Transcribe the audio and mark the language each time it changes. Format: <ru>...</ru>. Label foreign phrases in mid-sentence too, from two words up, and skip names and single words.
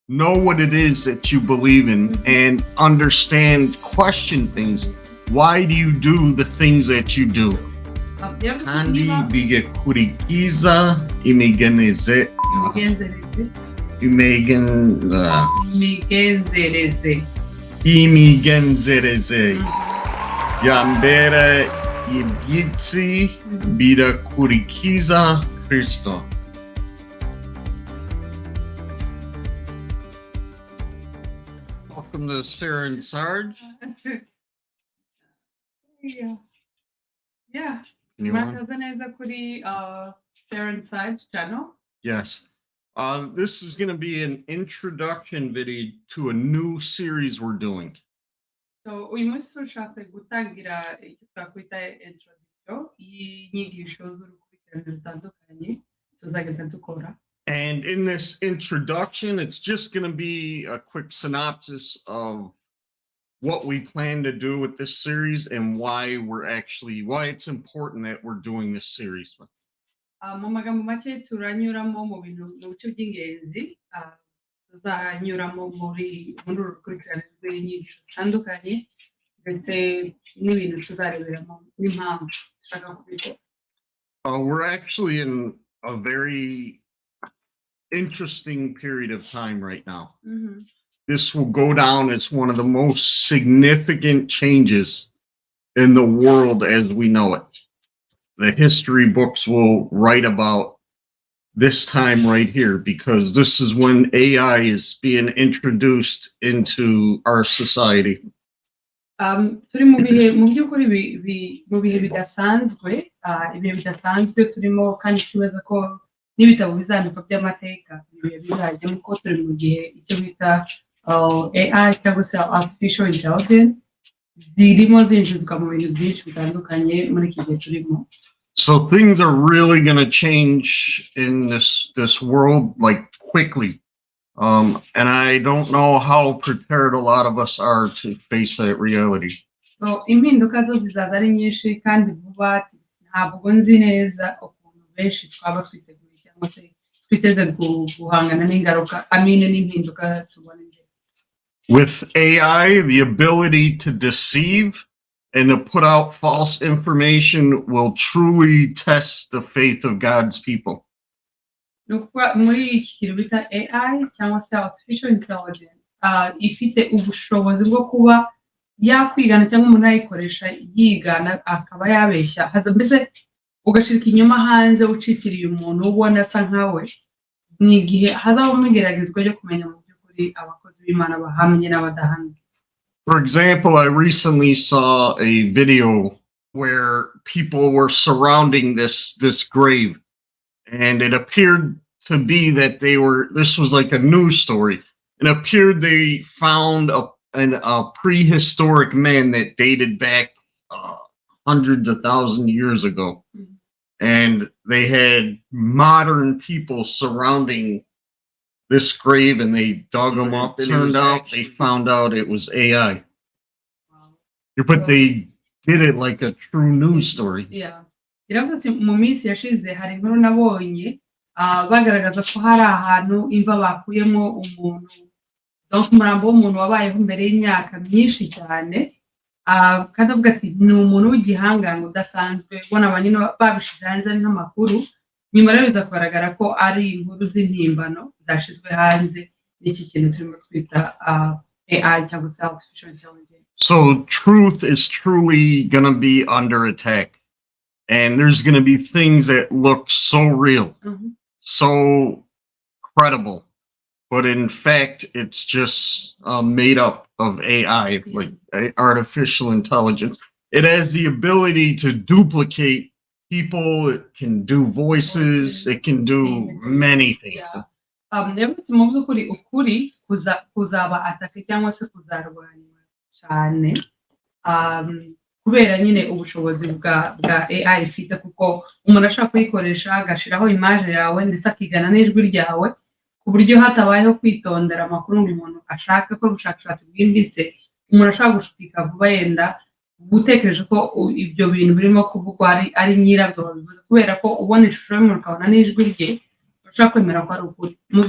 <en>know what it is that you believe in, and understand, question things. Why do you do the things that you do?</en> <rw>Kandi bigekurikiza imigenzereze. Yambere ibyitsi birakurikiza Kristo.</rw> <en>Welcome to Sarah and Sarge. Yeah. Sarah and Sarge channel. Yes. This is going to be an introduction video to a new series we're doing. So we must</en> <rw>gutangira icyo twakwita introduction y'inyigisho z'urukurikirane rutandukanye tuzagenda dukora.</rw> <en>And in this introduction, it's just going to be a quick synopsis of what we plan to do with this series and why it's important that we're doing this series with.</en> <rw>Mu magambo make turanyuramo mu bintu mu bice by'ingenzi tuzanyuramo muri urukurikirane rw'inyigisho zitandukanye ndetse n'ibintu tuzareberamo n'impamvu dushaka kubikora.</rw> <en>We're actually in a very interesting period of time right now. Mm-hmm. This will go down as one of the most significant changes in the world as we know it. The history books will write about this time right here, because this is when AI is being introduced into our society.</en> <rw>Turi mu by'ukuri mu bihe bidasanzwe turimo, kandi twemeza ko n'ibitabo bizandikwa by'amateka ibihe bizajyamo, ko turi mu gihe icyo bita AI cyangwa se</rw> <en>artificial intelligence</en> <rw>zirimo zinjizwa mu bintu byinshi bitandukanye muri iki gihe turimo.</rw> <en>So things are really going to change in this world like quickly. And I don't know how prepared a lot of us are to face that reality.</en> <rw>So impinduka zo zizaza ari nyinshi kandi vuba, ntabwo nzi neza ukuntu benshi twaba twiteguye cyangwa se twiteze guhangana n'ingaruka n'impinduka tubona imbere.</rw> <en>With AI, the ability to deceive and to put out false information will truly test the faith of God's people.</en> <rw>Muri iki kintu bita AI cyangwa se</rw> <en>artificial intelligence</en> <rw>ifite ubushobozi bwo kuba yakwigana cyangwa umuntu ayikoresha yigana akaba yabeshya, mbese ugashirika inyuma hanze ucitiriye umuntu ubona asa nkawe. Ni igihe hazabamo igeragezwa ryo kumenya mu by'ukuri abakozi b'Imana bahamye n'abadahamye.</rw> <en>For example, I recently saw a video where people were surrounding this grave, and it appeared to be that this was like a news story. It appeared they found a prehistoric man that dated back hundreds of thousands of years ago. Mm-hmm. And they had modern people surrounding this grave, and they dug them up. Turned out they found out it was AI. Wow. But they did it like a true news story. Yeah.</en> <rw>Iravuze ati mu minsi yashize hari inkuru nabonye bagaragaza ko hari ahantu imva bakuyemo umuntu, donc umurambo w'umuntu wabayeho mbere y'imyaka myinshi cyane, kandi avuga ati ni umuntu w'igihangange udasanzwe, ubona abanyine babishize hanze ari nk'amakuru, nyuma rero biza kugaragara ko ari inkuru z'impimbano zashizwe hanze n'iki kintu turimo twita AI cyangwa se</rw> <en>artificial intelligence. So truth is truly going to be under attack. And there's going to be things that look so real, mm-hmm. so credible, but in fact, it's just made up of AI, like artificial intelligence. It has the ability to duplicate people. It can do voices. It can do many things.</en> <rw>Mu by'ukuri ukuri kuzaba atake cyangwa se kuzarwanywa cyane kubera nyine ubushobozi bwa AI ifite, kuko umuntu ashaka kuyikoresha agashiraho image yawe ndetse akigana n'ijwi ryawe ku buryo hatabayeho kwitondera amakuru umuntu ashaka ko ubushakashatsi bwimbitse, umuntu ashaka gushukika vuba yenda gutekereje ko ibyo bintu birimo kuvugwa ari nyirabyo babivuze, kubera ko ubona ishusho y'umuntu ukabona n'ijwi rye ushaka kwemera ko ari ukuri.</rw>